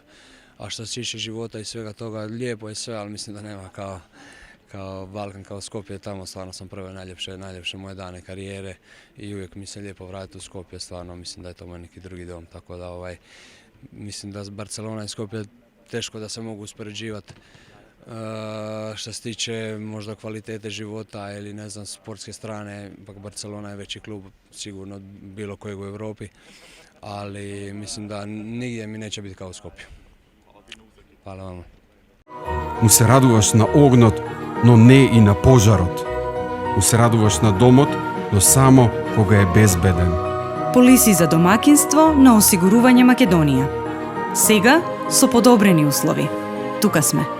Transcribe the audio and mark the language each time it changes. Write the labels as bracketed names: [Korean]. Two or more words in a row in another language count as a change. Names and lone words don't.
[Croatian] A što se tiče života i svega toga, lijepo je sve, ali mislim da nema kao Balkan, kao Skopje, tamo stvarno sam prve najljepše moje dane karijere i uvijek mi se lijepo vratiti u Skopje, stvarno mislim da je to moj neki drugi dom, tako da mislim da Barcelona i Skopje teško da se mogu uspoređivati. Što se tiče možda kvalitete života ili ne znam sportske strane, ipak Barcelona je veći klub sigurno od bilo kojeg u Europi, ali mislim da nigdje mi neće biti kao u Skopju. Hvala vama. [Macedonian] Му се радуваш на огнот, но не и на пожарот. Му се радуваш на домот, но само кога е безбеден. Полиси за домакинство на Осигурување Македонија. Сега со подобрени услови.